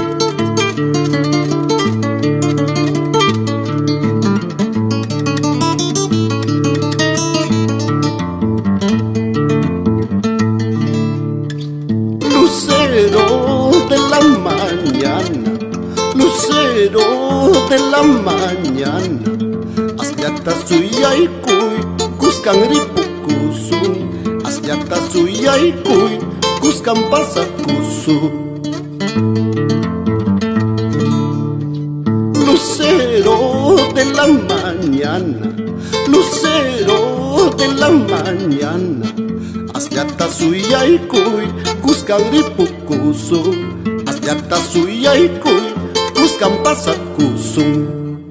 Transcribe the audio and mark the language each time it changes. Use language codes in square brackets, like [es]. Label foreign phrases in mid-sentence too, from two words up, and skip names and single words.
[es] Lucero de la mañana, lucero de la mañana, [qu] asllata suyaykuy kuskan ripukusun, asllata suyaykuy kuskan pasakusun. [es] Lucero de la mañana, lucero de la mañana, [qu] asllata suyaykuy kuskan ripukusun, asllata suyaykuy kuskan pasakusun.